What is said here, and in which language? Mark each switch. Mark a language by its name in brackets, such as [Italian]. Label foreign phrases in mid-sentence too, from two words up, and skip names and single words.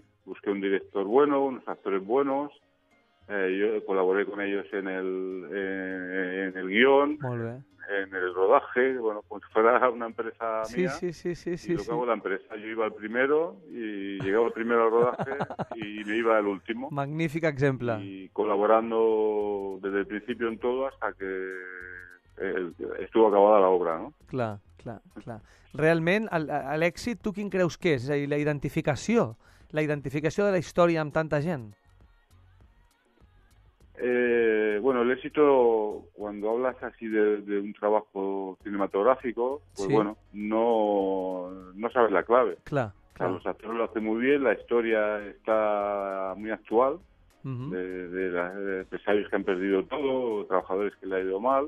[Spanish] Busqué un director bueno, unos actores buenos. Yo colaboré con ellos en el guión, en el rodaje, bueno, como si fuera una empresa mía. Sí. Y lo que hago la empresa. Yo iba al primero y llegaba primero al rodaje y me iba al último. [Catalan] Magnífic exemple. [Spanish] Y colaborando desde el principio en todo hasta que estuvo acabada la obra, no? [Catalan] Clar. Realment, l'èxit, tu quin creus que és? És a dir, la identificació de la història amb tanta gent? [Spanish] Bueno, el éxito, cuando hablas así de un trabajo cinematográfico, pues sí. Bueno, no sabes la clave. Claro. O sea, los actores lo hacen muy bien, la historia está muy actual, de empresarios que han perdido todo, trabajadores que le ha ido mal.